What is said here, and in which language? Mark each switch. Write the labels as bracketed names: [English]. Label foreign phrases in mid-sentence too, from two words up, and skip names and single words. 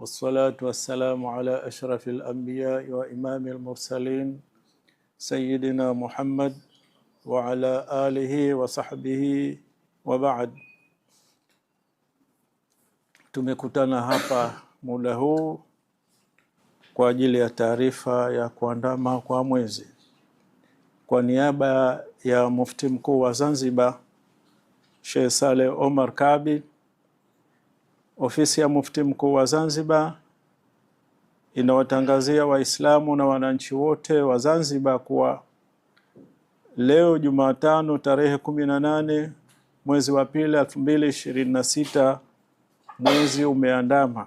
[Arabic] والصلاة والسلام على أشرف الأنبياء وإمام المرسلين سيدنا محمد وعلى آله وصحبه وبعد. [Swahili] Tumekutana hapa muda huu kwa ajili ya taarifa ya kuandama kwa mwezi. Kwa niaba ya Mufti Mkuu wa Zanzibar Sheikh Saleh Omar Kabi, ofisi ya Mufti Mkuu wa Zanzibar inawatangazia Waislamu na wananchi wote wa Zanzibar kuwa leo Jumatano tarehe 18 mwezi wa pili 2026 mwezi umeandama.